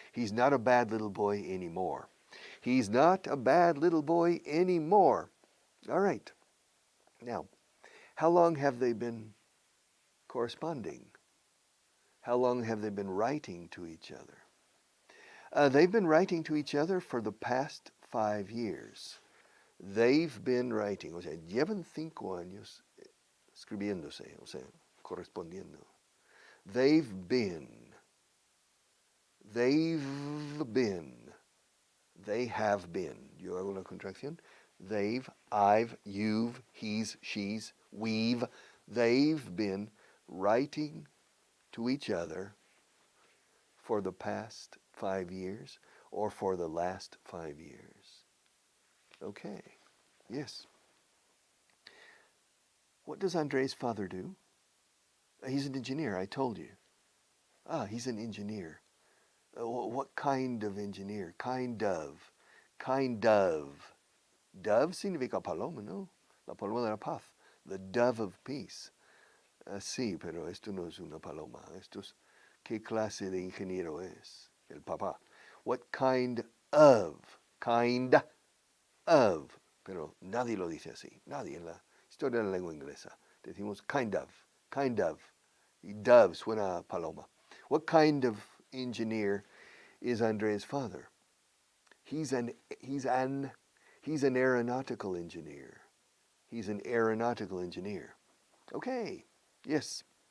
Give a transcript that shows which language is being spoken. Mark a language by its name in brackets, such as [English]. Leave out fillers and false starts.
[English] He's not a bad little boy anymore. He's not a bad little boy anymore. All right. Now, how long have they been corresponding? How long have they been writing to each other? They've been writing to each other for the past 5 years. They've been writing, [Spanish] o sea, llevan 5 años escribiéndose, o sea, correspondiendo. [English] They've been, they have been. [Spanish] Yo hago una contracción. [English] They've, I've, you've, he's, she's, we've. They've been writing to each other for the past 5 years or for the last 5 years. Okay, yes. What does Andrei's father do? He's an engineer, I told you. He's an engineer. What kind of engineer? Kind of. Kind of. [Spanish] Dove significa paloma, ¿no? La paloma de la paz. [English] The dove of peace. [Spanish] Sí, pero esto no es una paloma. Esto es, ¿qué clase de ingeniero es? El papá. [English] What kind of? Kind of. [Spanish] Pero nadie lo dice así. Nadie en la historia de la lengua inglesa. Decimos kind of. Kind of. Y dove suena a paloma. [English] What kind of engineer is Andrei's father? He's an aeronautical engineer. He's an aeronautical engineer. Okay, yes.